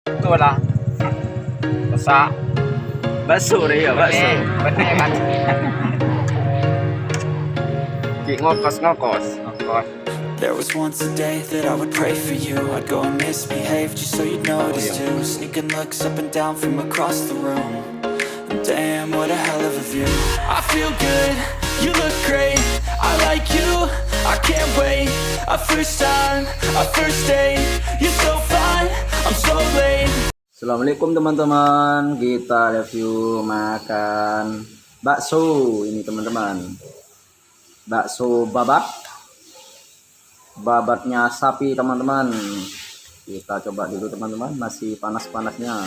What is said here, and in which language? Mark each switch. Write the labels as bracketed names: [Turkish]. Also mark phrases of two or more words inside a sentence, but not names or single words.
[Indonesian] Ito lah. Basa. Bakso deh ya, bakso. Bener kan? Ngokos. [English] There was once a day that I would pray for you. I'd go and misbehave just so you'd notice too. Sneaking looks up and down from across the room. And damn, what a hell of a view. I feel good, you look great. I like you, I can't wait. A first time, a first date. You're so fine, I'm so late. [Indonesian] Assalamualaikum teman-teman, kita review makan bakso ini teman-teman. Bakso babatnya sapi teman-teman. Kita coba dulu teman-teman, masih panas-panasnya.